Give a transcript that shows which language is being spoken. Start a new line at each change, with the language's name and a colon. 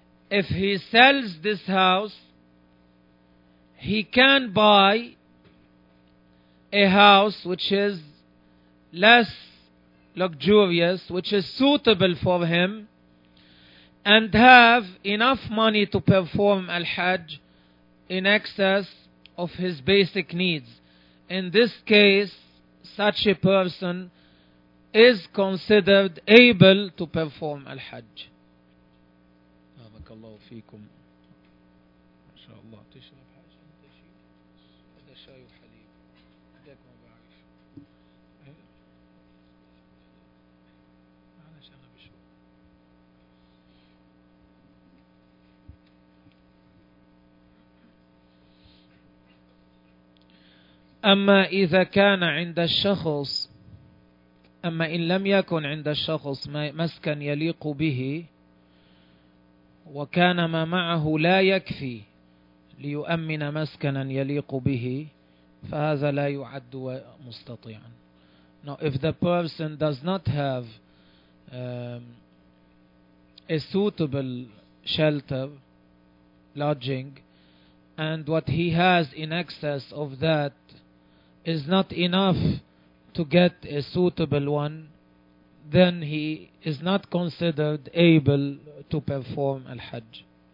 English: if he sells this house, he can buy a house which is less luxurious, which is suitable for him, and have enough money to perform al-hajj in excess of his basic needs. In this case, such a person is considered able to perform al-hajj.
Arabic: الله فيكم ما شاء الله تشرب حاجة هذا شاي وحليب هذاك ما بعرف أنا شغب شو أما إذا كان عند الشخص أما إن لم يكن عند الشخص مسكن يليق به وكان ما معه لا يكفي ليؤمن مسكنا يليق به فهذا لا يعد مستطيعا.
English: Now if the person does not have a suitable shelter, lodging, and what he has in excess of that is not enough to get a suitable one, then he is not considered able to perform al-hajj.